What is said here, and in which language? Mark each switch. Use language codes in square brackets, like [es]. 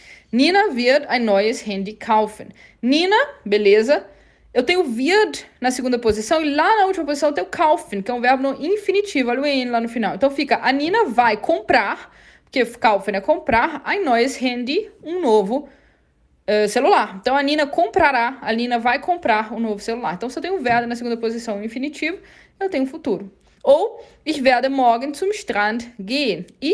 [de] Nina wird ein neues Handy kaufen. [pt] Nina, beleza. Eu tenho wird na segunda posição e lá na última posição eu tenho kaufen, que é um verbo no infinitivo. Olha o EN lá no final. Então fica, a Nina vai comprar, porque kaufen é comprar, [de] ein neues Handy, [pt] um novo celular. Então a Nina comprará, a Nina vai comprar um novo celular. Então se eu tenho wird na segunda posição no infinitivo, eu tenho futuro. [de] Ou, ich werde morgen zum Strand gehen.